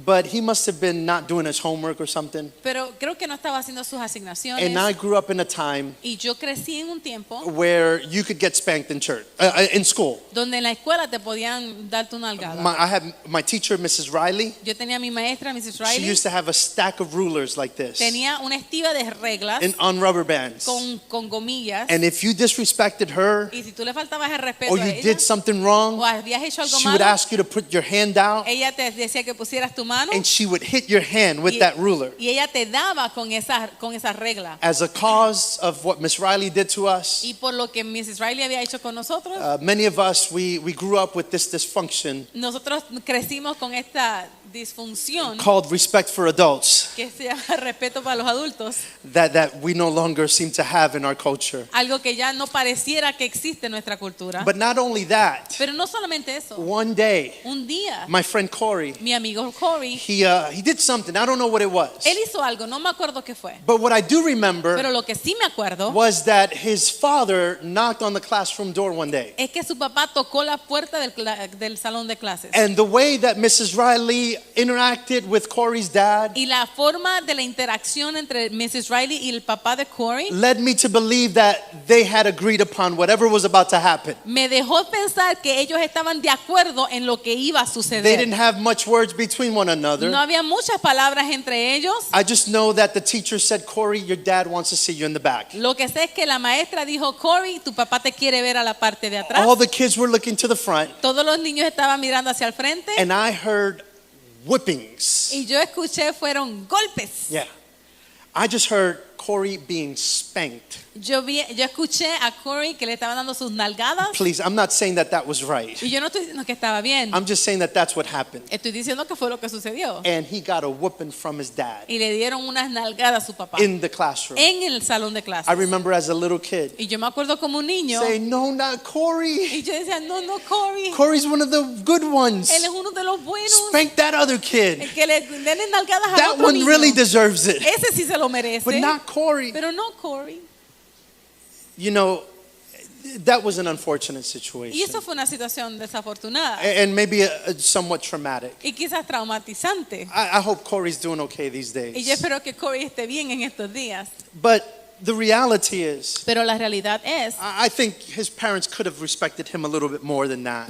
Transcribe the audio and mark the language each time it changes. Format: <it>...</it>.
<en>but he must have been not doing his homework or something.</en> <es>pero creo que no estaba haciendo sus asignaciones.</es> <en>And I grew up in a time</en> <es>Y yo crecí en un tiempo</es> <en>where you could get spanked in church, in school.</en> <es>donde en la escuela te podían darte una algada.</es> <en>I had my teacher, Mrs. Riley.</en> <es>Yo tenía a mi maestra, Mrs.</es> <en>She</en> <es>Riley,</es> <en>used to have a stack of rulers like this</en> <es>tenía una estiva de reglas</es> <en>on rubber bands.</en> <es>con gomillas.</es> <en>And if you disrespected her</en> <es>Y si tú le faltabas el respeto</es> <en>or</en> <es>a</es> <en>you</en> <es>ella,</es> <en>did something wrong,</en> <es>o habías hecho algo</es> <en>she would</en> <es>malo,</es> <en>ask you to put your hand out</en> <es>ella te decía que pusieras tu mano</es> <en>and she would hit your hand with that ruler.</en> <es>y ella te daba con esa regla.</es> <en>As a cause of what Miss Riley did to us,</en> <es>Y por lo que Mrs. Riley había hecho con nosotros,</es> <en>many of us, we grew up with this dysfunction</en> <es>nosotros crecimos con esta disfunción</es> <en>called respect for adults</en> <es>que se llama respeto para los adultos,</es> <en>that we no longer seem to have in our culture.</en> <es>algo que ya no pareciera que existe en nuestra cultura.</es> <en>But not only that,</en> <es>Pero no solamente eso,</es> <en>one day,</en> <es>un día</es> <en>my friend Corey,</en> <es>mi amigo Corey,</es> <en>he did something. I don't know what it was.</en> <es>él hizo algo, no me acuerdo qué fue,</es> <en>But what I do remember</en> <es>pero lo que sí me acuerdo</es> <en>was that his father knocked on the classroom door one day.</en> <es>es que su papá tocó la puerta del salón de clases.</es> <en>And the way that Mrs. Riley interacted with Corey's dad</en> <es>Y la forma de la interacción entre Mrs. Riley y el papá de Corey</es> <en>led me to believe that they had agreed upon whatever was about to happen.</en> <es>me dejó pensar que ellos estaban de acuerdo en lo que iba a</es> <en>They</en> <es>suceder.</es> <en>didn't have much words between one another.</en> <es>No había muchas palabras entre ellos.</es> <en>I just know that the teacher said, Corey, your dad wants to see you in the back.</en> <es>Lo que sé es que la maestra dijo, Corey, tu papá te quiere ver a la parte de atrás.</es> <en>All the kids were looking to the front,</en> <es>Todos los niños estaban mirando hacia el frente</es> <en>and I heard whippings.</en> <es>y yo escuché fueron golpes.</es> <en>Yeah. I just heard Corey being spanked.</en> <es>Yo escuché a Corey que le estaban dando sus nalgadas</es> <en>Please, I'm not saying that that was right.</en> <es>y yo no estoy diciendo que estaba bien.</es> <en>I'm just saying that that's what happened.</en> <es>Estoy diciendo que fue lo que sucedió.</es> <en>And he got a whooping from his dad</en> <es>Y le dieron unas nalgadas a su papá</es> <en>in the classroom.</en> <es>en el salón de</es> <en>I</en> <es>clases.</es> <en>remember as a little kid</en> <es>Y yo me acuerdo como un niño</es> <en>saying, no, not Corey.</en> <es>y yo decía, no, Corey,</es> <en>Corey's one of the good ones.</en> <es>él es uno de los buenos.</es> <en>Spank that other kid.</en> <es>El que le den nalgadas a</es> <en>That</en> <es>otro</es> <en>one</en> <es>niño.</es> <en>really deserves it.</en> <es>Ese sí se lo merece.</es> <en>But not Corey.</en> <es>Pero no Corey.</es> <en>You know, that was an unfortunate</en> <es>Y</es> <en>situation.</en> <es>eso fue una situación desafortunada</es> <en>And maybe somewhat traumatic.</en> <es>y quizás traumatizante.</es> <en>I hope Corey's doing okay these</en> <es>Y yo</es> <en>days.</en> <es>espero que Corey esté bien en estos días.</es> <en>But the reality is,</en> <es>Pero la realidad es,</es> <en>I think his parents could have respected him a little bit more than that.</en>